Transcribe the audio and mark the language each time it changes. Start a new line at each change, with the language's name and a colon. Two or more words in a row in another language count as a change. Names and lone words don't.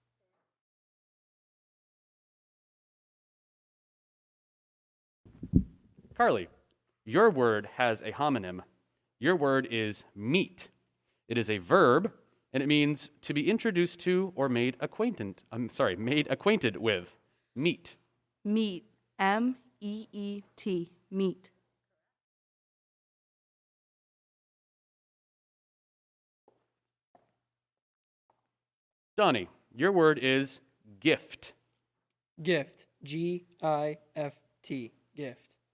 English: Carly, your word has a homonym. Your word is meet. It is a verb, and it means to be introduced to or made acquainted with. Meet. Meet. M-E-E-T. Meet. Donnie, your word is gift. Gift. G-I-F-T. Gift.